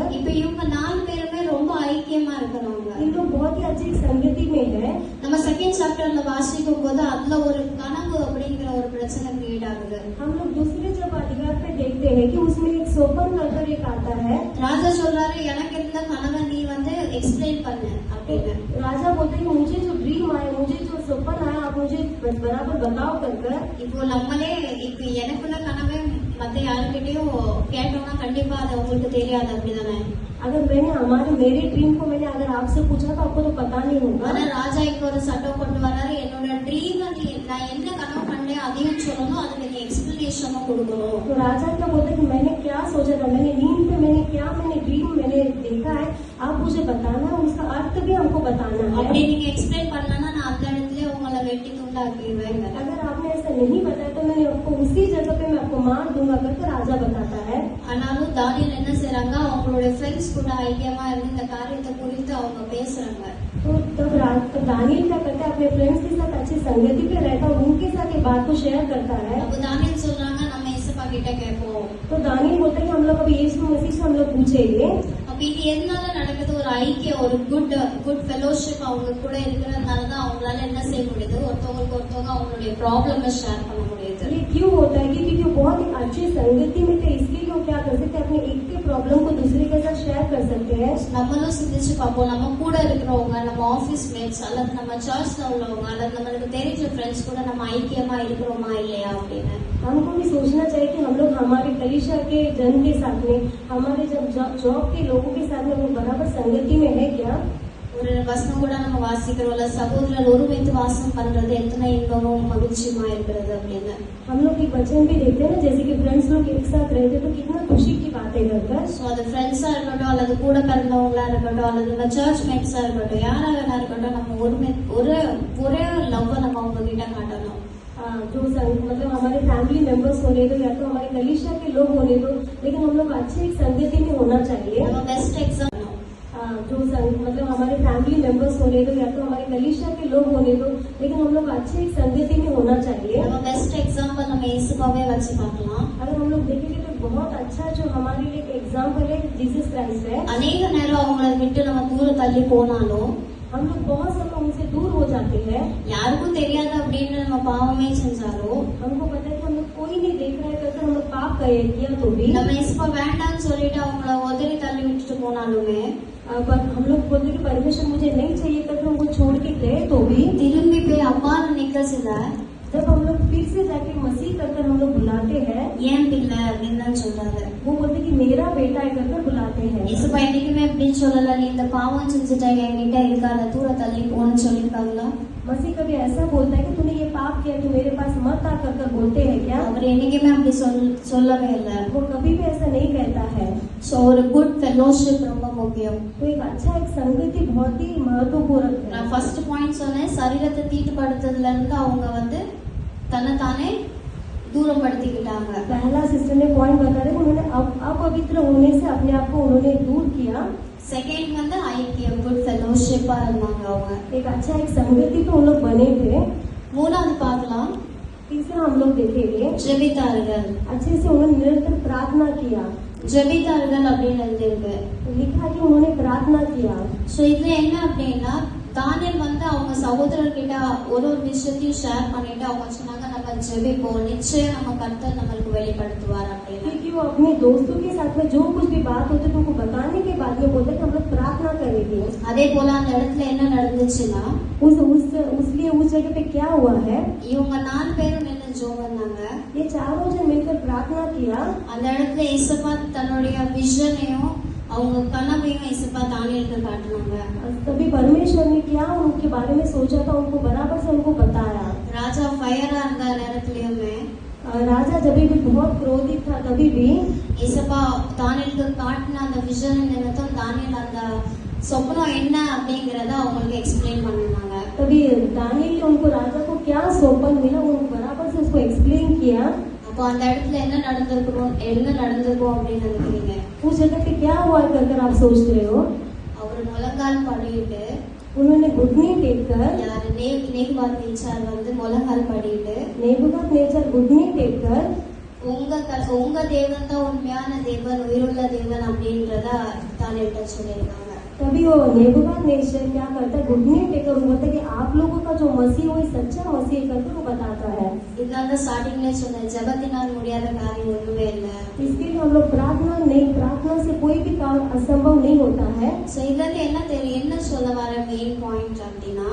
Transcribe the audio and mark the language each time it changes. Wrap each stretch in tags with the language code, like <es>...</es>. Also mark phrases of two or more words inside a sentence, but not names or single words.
<ta>இப்போ இவங்க 4 பேருமே ரொம்ப ஐக்கியமா இருக்கிறவங்க.</ta> <hi>इन लोग बहुत ही अच्छी संगति में है।</hi> <ta>நம்ம</ta> <en>second chapterla</en> <ta>வாசிக்கும் போது அதுல ஒரு கனவு அப்படிங்கிற ஒரு பிரச்சனை கிரியேட் ஆகுது.</ta> <hi>हम लोग दूसरे जब अधिकार पे देखते हैं कि उसमें एक सोपन कर एक आता है।</hi> <ta>ராஜா சொல்றாரு, எனக்கு இருந்த கனவை நீ வந்து எக்ஸ்பிளைன் பண்ணு அப்படின்னு.</ta> <hi>राजा बोलते हैं मुझे जो ड्रीम आया, मुझे जो सपन आया, आप मुझे बराबर बताओ कर।</hi> <ta>இப்போ நம்மளே இப்போ எனக்குள்ள கனவை மத்த யாருக்கிட்டையும் கேட்டோம்னா கண்டிப்பா அது உங்களுக்கு தெரியாது, அப்படிதானே?</ta> <hi>अगर मैंने मेरे ड्रीम को मैंने अगर आपसे पूछा तो आपको तो पता नहीं होगा।</hi> <ta>ஆனா ராஜா இப்போ ஒரு சட்டம் கொண்டு வராரு, என்னோட ட்ரீம் நான் என்ன கனவு கண்டேன் அதையும் சொல்லணும், அதுக்கு நீ எக்ஸ்பிளனேஷனும் கொடுக்கணும்.</ta> <hi>तो राजा क्या बोलते कि मैंने क्या सोचा था, मैंने नींद पे मैंने ड्रीम मैंने देखा है, आप मुझे बताना है, उसका अर्थ भी हमको बताना है।</hi> <ta>அப்படி நீங்க எக்ஸ்பிளைன் பண்ணலன்னா நான் அந்த இடத்துல உங்களை வெட்டி துண்டாக்கிடுவேன்.</ta> <hi>अगर आपने ऐसा नहीं बताया तो मैंने आपको उसी जगह पे मैं आपको मार दूंगा करके राजा बताता है।</hi> <ta>ஆனாலும் தானியேல் என்ன செய்றாங்க, அவங்களுடைய ஃப்ரெண்ட்ஸ் கூட ஐக்கியமா இருந்து இந்த காரியத்தை குறித்து அவங்க பேசுறாங்க.</ta> <hi>तो तब दानियल क्या करता है, अपने फ्रेंड्स के साथ अच्छी संगति पे रहता है, उनके साथ ये बात को शेयर करता है।</hi> <ta>அப்ப தானியேல் சொல்றாங்க, நம்ம இயேசுப்பா கிட்ட கேட்போம்.</ta> <hi>तो दानियल बोलता है कि हम लोग अभी यीशु मसीह से हम लोग पूछेंगे।</hi> <ta>அப்ப இது எதனால நடக்குது? ஒரு ஐக்கியம், ஒரு</ta> <en>good fellowship</en> <ta>அவங்க கூட இருக்கிறதுனால தான் அவங்களால என்ன செய்ய முடியுது, ஒருத்தவங்களுக்கு ஒருத்தவங்க அவங்களுடைய ப்ராப்ளமை ஷேர் பண்ண முடியுது.</ta> <hi>ये क्यों होता है? क्योंकि बहुत ही अच्छी संगति में थे, इसके लिए क्या कर सकते हैं, अपने एक के प्रॉब्लम को दूसरे के साथ शेयर कर सकते हैं।</hi> <ta>நம்மளும் சிந்திச்சு பார்ப்போம், நம்ம கூட இருக்கிறவங்க, நம்ம</ta> <en>office mates</en> <ta>அல்லது நம்ம சர்ச்ல உள்ளவங்க அல்லது நம்மளுக்கு தெரிஞ்ச ஃப்ரெண்ட்ஸ் கூட நம்ம ஐக்கியமா இருக்கிறோமா இல்லையா அப்படின்னு.</ta> <hi>हमको भी सोचना चाहिए कि हम लोग हमारे कलीसिया के जन के साथ में, हमारे जॉब के लोगों के साथ में वो बराबर संगति में है क्या।</hi> <ta>ஒரு வசனம் கூட நம்ம வாசிக்கிறோம்ல, சகோதரர் ஒருமித்து வாசம் பண்றது எத்தனை இன்பமும் மகிழ்ச்சியுமா இருக்கிறது அப்படின்னு.</ta> <hi>हम लोग एक वचन भी देखते हैं ना, जैसे कि फ्रेंड्स लोग एक साथ रहते तो कितना खुशी की बातें करकर।</hi> <ta>ஸோ அது ஃப்ரெண்ட்ஸா இருக்கட்டும் அல்லது கூட பிறந்தவங்களா இருக்கட்டும் அல்லது நம்ம</ta> <en>church matesa</en> <ta>இருக்கட்டும், யாரா வேணா இருக்கட்டும், நம்ம ஒரே லவ் நம்ம அவங்க கிட்ட காட்டணும்.</ta> <hi>जो मतलब हमारे</hi> <en>family members</en> <hi>होने दो या तो हमारे कलीसिया के लोग होने दो, लेकिन हम लोग अच्छे एक संगति में होना चाहिए।</hi> <ta>நம்ம</ta> <en>best example</en> <hi>जो मतलब हमारे</hi> <en>family members</en> <hi>होने दो या तो हमारे कलीसिया के लोग होने दो, लेकिन हम लोग अच्छे एक संगति में होना चाहिए।</hi> <ta>நம்ம</ta> <en>best example</en> <ta>நம்ம இயேசுவாவே வச்சு பார்க்கலாம்.</ta> <hi>अगर हम लोग देखेंगे तो बहुत अच्छा जो हमारे लिए एक एग्जाम्पल है जीसस क्राइस्ट है।</hi> <ta>அநேக நேரம் அவங்கள விட்டு நம்ம தூரம் தள்ளி போனாலும்</ta> <hi>हम लोग बहुत समय उनसे दूर हो जाते हैं।</hi> <ta>யாருக்கும் தெரியாது அப்படின்னு நம்ம பாவமே செஞ்சாலும்</ta> <hi>हमको पता है कि हम लोग कोई नहीं देख रहा है करके हम लोग पाप किया तो भी</hi> <ta>நம்ம இயேசுவா வேண்டாம்னு சொல்லிட்டு அவங்கள உதறி தள்ளி விட்டுட்டு போனாலுமே</ta> <hi>पर हम लोग बोलते कि परमेश्वर मुझे नहीं चाहिए करके उनको छोड़ के गए तो भी</hi> <ta>திரும்பி போய் அப்பான்னு நிக்க சில</ta> <hi>जब हम लोग फिर से जाके मसीह कर हम लोग बुलाते हैं,</hi> <ta>ஏன் பிள்ளை இருக்காங்கன்னு சொல்றாரு.</ta> <hi>वो बोलते कि मेरा बेटा है करके बुलाते हैं।</hi> <ta>இயேசுப்பா என்னைக்குமே அப்படின்னு சொல்லல, நீ இந்த பாவம் செஞ்சுட்ட என்கிட்ட இருக்காத தூர தள்ளி போன்னு சொல்லியிருக்காங்களா?</ta> <hi>मसीह कभी ऐसा बोलता है कि तूने ये पाप किया, तू मेरे पास मत आ कर बोलते हैं क्या?</hi> <ta>அவர் என்னைக்குமே அப்படி சொல்லவே இல்லை.</ta> <hi>वो कभी भी ऐसा नहीं कहता है।</hi> <ta>ஸோ ஒரு</ta> <en>good fellowship</en> <ta>ரொம்ப முக்கியம்.</ta> <hi>तो एक अच्छा एक संगति बहुत ही महत्वपूर्ण है।</hi> <ta>நான்</ta> <en>first point</en> <ta>சொன்னேன், சரீரத்தை தீட்டுப்படுத்துறதுல இருந்து அவங்க வந்து தன்னைத்தானே தூரப்படுத்திக்கிட்டாங்க.</ta> <hi>पहला सिस्टर ने पॉइंट बता रहे उन्होंने अपवित्र होने से अपने आप को उन्होंने दूर किया।</hi> <ta>செகண்ட் வந்து ஐக்கியம்,</ta> <en>good fellowshipa</en> <ta>இருந்தாங்க அவங்க.</ta> <hi>एक अच्छा एक संगति तो उन लोग बने थे।</hi> <ta>மூணாவது பார்க்கலாம்,</ta> <hi>तीसरा हम लोग देखेंगे</hi> <ta>ஜெபித்தார்கள்.</ta> <hi>अच्छे से उन्होंने निरंतर प्रार्थना किया।</hi> <ta>ஜெபித்தார்கள் அப்படின்னு எழுதியிருக்கு.</ta> <hi>लिखा कि उन्होंने प्रार्थना किया।</hi> <ta>ஸோ இதுல என்ன அப்படின்னா, தானியேல் வந்து அவங்க சகோதரர்கிட்ட ஒரு விஷயத்தையும் ஷேர் பண்ணிட்டு அவங்க சொன்னாங்க, நம்ம ஜெபிப்போம், நிச்சயம் நம்ம கர்த்தர் நம்மளுக்கு வெளிப்படுத்துவார் அப்படின்னு.</ta> <hi>क्योंकि वो अपने दोस्तों के साथ में जो कुछ भी बात होती है उनको बताने के बाद में बोलते हम लोग प्रार्थना करेंगे।</hi> <ta>அதே போல அந்த இடத்துல என்ன நடந்துச்சுன்னா,</ta> <hi>उसलिए उस जगह पे क्या हुआ है,</hi> <ta>இவங்க 4 பேரும் நின்று ஜெபம் பண்ணாங்க.</ta> <hi>ये चारों जन मिलकर प्रार्थना किया।</hi> <ta>அந்த இடத்துல இசப்பா தன்னுடைய விஷனையும் அவங்க கனவையும் இசப்பா தானியேலுக்கு காட்டினாங்க.</ta> <hi>तभी परमेश्वर ने क्या उनके बारे में सोचा था उनको बराबर से उनको बताया।</hi> <ta>ராஜா ஃபயரா இருந்த நேரத்திலயுமே</ta> <hi>राजा जब भी बहुत क्रोधित था तभी भी</hi> <ta>இசப்பா தானியேலுக்கு காட்டின அந்த விஷன் நிமித்தம் தானியேல் அந்த சொப்பனம் என்ன அப்படிங்கறத அவங்களுக்கு எக்ஸ்பிளைன் பண்ணாங்க.</ta> <hi>तभी दानियेल ने उनको राजा को क्या स्वप्न मिला वो बराबर से उसको एक्सप्लेन किया।</hi> <ta>அப்போ அந்த இடத்துல என்ன நடந்திருக்கும் அப்படின்னு நினைக்கிறீங்க?</ta> <hi>उस जगह पे क्या हुआ कर आप सोच रहे हो?</hi> <ta>அவர் முழங்கால் படியிட்டு,</ta> <hi>उन्होंने घुटने टेककर,</hi> <ta>யாரு நேபுகாத் நேச்சார் வந்து முழங்கால் படியிட்டு,</ta> <hi>नेबूकदनेस्सर घुटने टेककर</hi> <ta>உங்க தேவன் தான் உண்மையான தேவன், உயிருள்ள தேவன் அப்படின்றத தானியேல்கிட்ட சொல்லியிருக்காங்க.</ta> <hi>तभी वो नेबूकदनेस्सर क्या करता है, घुटने टेककर वो बोलता है कि आप लोगों का जो मसीह वो सच्चा मसीह करके वो बताता है।</hi> <ta>இதனால ஸ்டார்டிங்ல சொன்னேன், ஜெபத்தினால் முடியாத காரியம் ஒண்ணுமே இல்லை.</ta> <hi>इसके लिए हम लोग प्रार्थना से कोई भी काम असंभव नहीं होता है।</hi> <ta>ஸோ இதுல இருந்து என்ன சொல்ல வர</ta> <en>main point</en> <ta>அப்படின்னா,</ta>